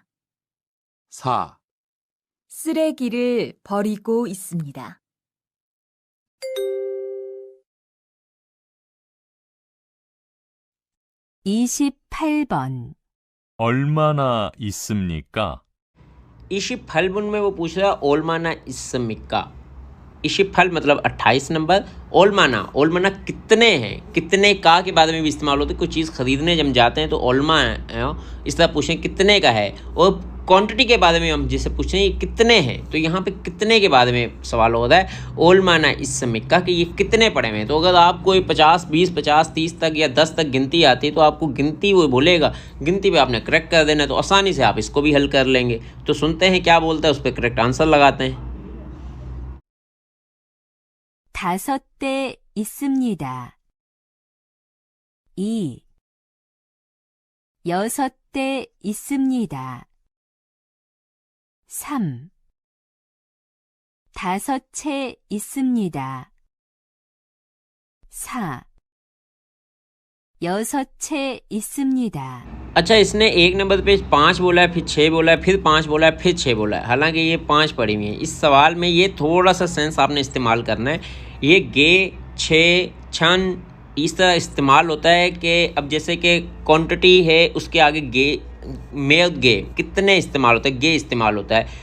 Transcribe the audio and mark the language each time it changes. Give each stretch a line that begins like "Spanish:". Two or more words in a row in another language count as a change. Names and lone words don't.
Korean: 4, 쓰레기를 버리고 있습니다. 28번. 얼마나 있습니까? 이십팔번
Hindi: में वो पूछ रहा है
Korean: 얼마나 있습니까. 이십팔
Hindi: मतलब 28 नंबर। ओलमाना कितने हैं, कितने का के बारे में भी इस्तेमाल होता है। कोई चीज़ खरीदने जब जाते हैं तो ओलमा इस तरह पूछें कितने का है। और क्वांटिटी के बारे में हम जिसे पूछें ये कितने हैं, तो यहाँ पे कितने के बारे में सवाल हो रहा है।
Korean: 얼마나 있습니까
Hindi: कि ये कितने पड़े हुए हैं। तो अगर आपको 50, 20, 50, 30 तक या 10 तक गिनती आती है तो आपको गिनती वो बोलेगा, गिनती पे आपने करेक्ट कर देना, तो आसानी से आप इसको भी हल कर लेंगे। तो सुनते हैं क्या बोलता है, उस पर
English: correct answer
Hindi: लगाते हैं।
Korean: 5대 있습니다. 2. 6대 있습니다. 3. 5채 있습니다. 4. 6채 있습니다.
Hindi: अच्छा, इसने एक नंबर पे 5 बोला है, फिर 6 बोला है, फिर 5 बोला है, फिर 6 बोला है। हालांकि ये 5 पड़ी हुई है। इस सवाल में ये थोड़ा सा सेंस आपने इस्तेमाल करना है। ये गे, छे, छन इस तरह इस्तेमाल होता है कि अब जैसे कि क्वांटिटी है उसके आगे गे, में गे कितने इस्तेमाल होता है, गे इस्तेमाल होता है।